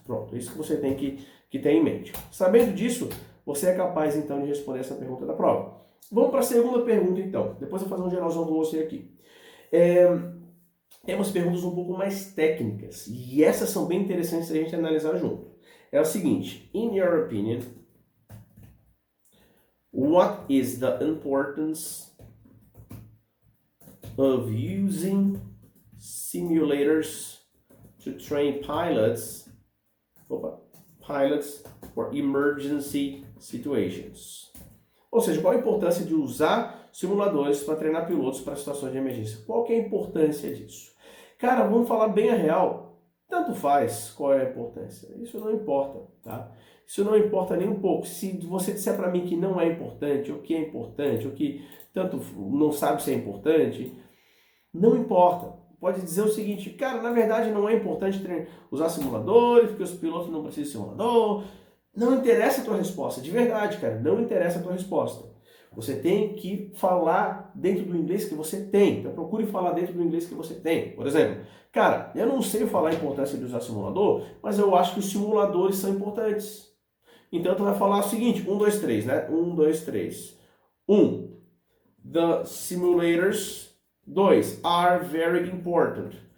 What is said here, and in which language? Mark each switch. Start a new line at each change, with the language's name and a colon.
Portuguese: Pronto, isso que você tem que ter em mente. Sabendo disso, você é capaz então de responder essa pergunta da prova. Vamos para a segunda pergunta, então. Depois eu vou fazer um geralzão com você aqui. Tem umas perguntas um pouco mais técnicas. E essas são bem interessantes a gente analisar junto. É o seguinte.
English: In your opinion, what is the importance of using simulators to train pilots for emergency situations?
Portuguese: Ou seja, qual a importância de usar simuladores para treinar pilotos para situações de emergência? Qual que é a importância disso? Cara, vamos falar bem a real. Tanto faz qual é a importância. Isso não importa, tá? Isso não importa nem um pouco. Se você disser para mim que não é importante, ou que é importante, ou que tanto não sabe se é importante, não importa. Pode dizer o seguinte, cara, na verdade não é importante usar simuladores, porque os pilotos não precisam de simulador. Não interessa a tua resposta, de verdade, cara, não interessa a tua resposta. Você tem que falar dentro do inglês que você tem. Então procure falar dentro do inglês que você tem. Por exemplo, cara, eu não sei falar a importância de usar simulador, mas eu acho que os simuladores são importantes. Então tu vai falar o seguinte, 1, 2, 3, né? 1, 2, 3. 1.
English: The simulators, 2, are very important.